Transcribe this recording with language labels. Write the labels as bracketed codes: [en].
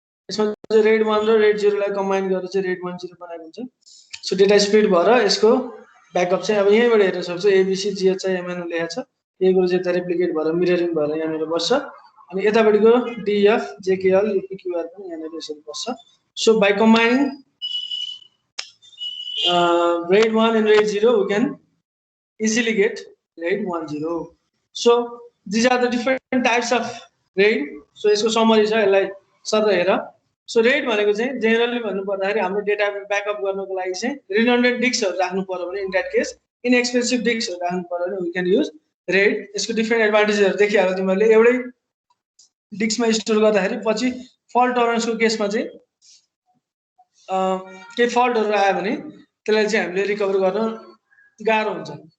[ne] यसमा चाहिँ RAID 1 र RAID 0 लाई कम्बाइन गरेर चाहिँ RAID 10 बनाएको हुन्छ. सो डेटा स्पिड भएर यसको ब्याकअप चाहिँ अब यहीँबाट हेर्न सक्छु ABC GHI MNO लेखेको छ. यही कुरो चाहिँ रेप्लिकेट भएर मिररिङ भएर यहाँनिर बस्छ. अनि यतापट्टिको DF JKL UPQR पनि यहाँनिर यसरी बस्छ. [en] So by combining RAID 1 and RAID 0 we can easily get RAID 10. So these are the different types of RAID. [ne] So यसको समरी छ, यसलाई सधैँ हेर. So RAID भनेको चाहिँ जेनरली भन्नु पर्दाखेरि हाम्रो डेटा ब्याकअप गर्नको लागि चाहिँ रिडन्डेन्ट डिस्कहरु राख्नु पर्यो भने [en] in that case [ne] इनएक्सपेन्सिभ डिस्कहरु राख्नु पर्यो भने [en] We can use RAID. [ne] यसको डिफरेन्ट एडभान्टेजहरु देखिहाल्यो तिमीहरूले. एउटै डिस्कमा स्टोर गर्दाखेरि पछि फल्ट टलरेन्सको केसमा चाहिँ के फल्टहरु आयो भने त्यसलाई चाहिँ हामीले रिकभर गर्न गाह्रो हुन्छ.